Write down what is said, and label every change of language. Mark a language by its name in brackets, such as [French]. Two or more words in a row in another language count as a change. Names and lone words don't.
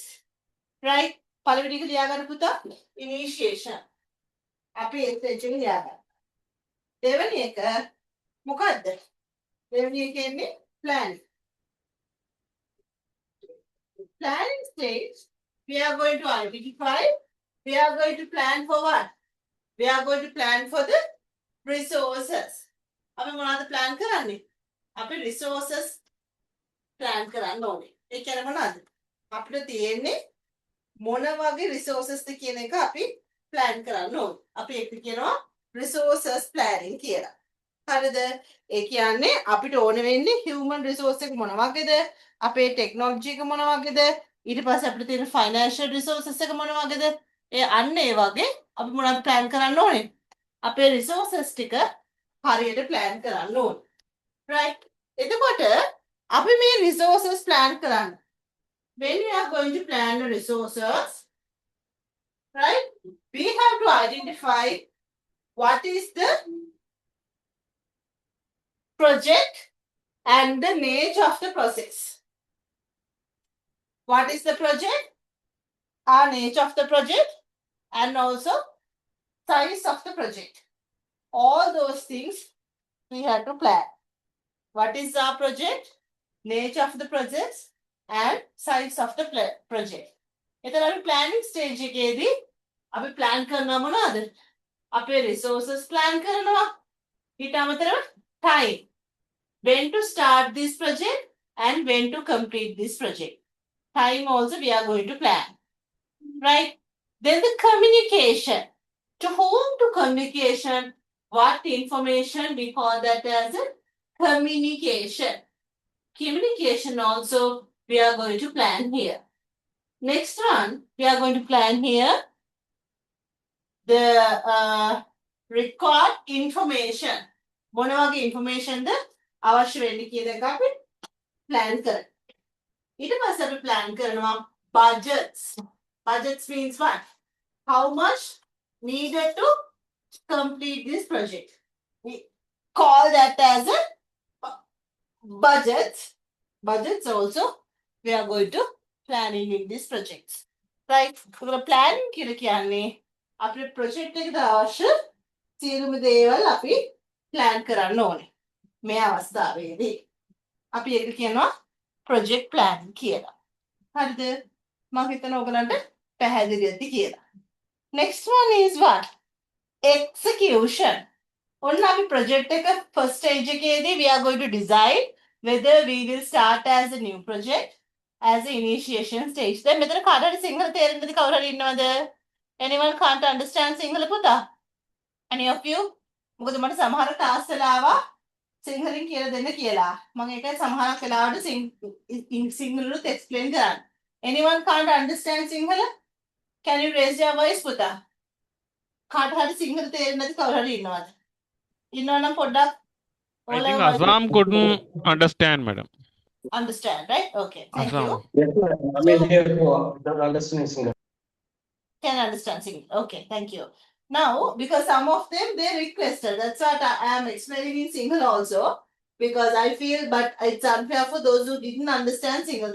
[English] Right? [Sinhala] පළවෙනි එක ලියාගන්න පුතා. Initiation. අපි ඒ stage එක ලියාගන්න. දෙවෙනි එක මොකද්ද? දෙවෙනි එක කියන්නේ planning. [English] Planning stage, we are going to identify, we are going to plan for what? We are going to plan for the resources. [Sinhala] අපි මොනවද plan කරන්නේ? අපි [English] resources plan [Sinhala] කරන්න ඕනේ. ඒ කියන්නේ මොනවද? අපිට තියෙන්නේ මොන වගේ resources ද කියන එක අපි plan කරන්න ඕනේ. අපි ඒක කියනවා [English] resources planning [Sinhala] කියලා. හරිද? ඒ කියන්නේ අපිට ඕන වෙන්නේ [English] human resource [Sinhala] එක මොන වගේද? අපේ technology එක මොන වගේද? ඊට පස්සේ අපිට තියෙන [English] financial resources [Sinhala] එක මොන වගේද? ඒ අන්න ඒ වගේ අපි මොනවද plan කරන්න ඕනේ? අපේ resources ටික හරියට plan කරන්න ඕනේ. Right? එතකොට අපි මේ [English] resources plan [Sinhala] කරන්න. [English] When we are going to plan the resources, right? We have to identify what is the project and the nature of the process. What is the project? Our nature of the project and also size of the project. All those things we have to plan. What is our project? Nature of the project and size of the project. [Sinhala] එතන අපි [English] planning stage [Sinhala] එකේදී අපි plan කරනවා මොනවද? අපේ resources plan කරනවා. ඊට අමතරව time. [English] when to start this project and when to complete this project. Time also we are going to plan, right? Then the communication. To whom to communication? What information? We call that as a communication. Communication also we are going to plan here. Next one, we are going to plan here the record information. [Sinhala] මොන වගේ information ද අවශ්‍ය වෙන්නේ කියන එක අපි plan කරනවා. ඊට පස්සේ අපි plan කරනවා budgets. [English] Budgets means what? How much needed to complete this project. We call that as a budgets. Budgets also we are going to planning in these projects. [Sinhala] Right? Planning කියලා කියන්නේ අපේ project එකට අවශ්‍ය සියලුම දේවල් අපි plan කරන්න ඕනේ. මේ අවස්ථාවේදී අපි ඒක කියනවා [English] project planning [Sinhala] කියලා. හරිද? මම හිතනවා ඔයගලන්ට පැහැදිලි ඇති කියලා. [English] Next one is what? Execution. [Sinhala] ඔන්න අපි project එක [English] first stage එකේදී we are going to decide whether we will start as a new project as an initiation stage. [Sinhala] දැන් මෙතන කාටද සිංහල තේරෙන්නේ නැති කවුරු හරි ඉන්නවද? [English] Anyone can't understand [Sinhala] සිංහල පුතා? [English] Any of you? [Sinhala] මොකද මට සමහර ක්ලාස් වල ආවා සිංහලෙන් කියලා දෙන්න කියලා. මම ඒකයි සමහරක් වෙලාවට සිංහලුත් explain කරන්නේ. [English] Anyone can't understand සිංහල? Can you raise your voice පුතා? [Sinhala] කාට හරි සිංහල තේරෙන්නේ නැති කවුරු හරි ඉන්නවද? ඉන්නවනම් පොඩ්ඩක් [English] I think Assam couldn't understand, madam. Understand, right? Okay, thank Assam. you. Yes, ma'am. I mean, here don't understand Single. Can understand singing. Okay, thank you. Now, because some of them they requested, that's what I am explaining in single also, because I feel, but it's unfair for those who didn't understand single.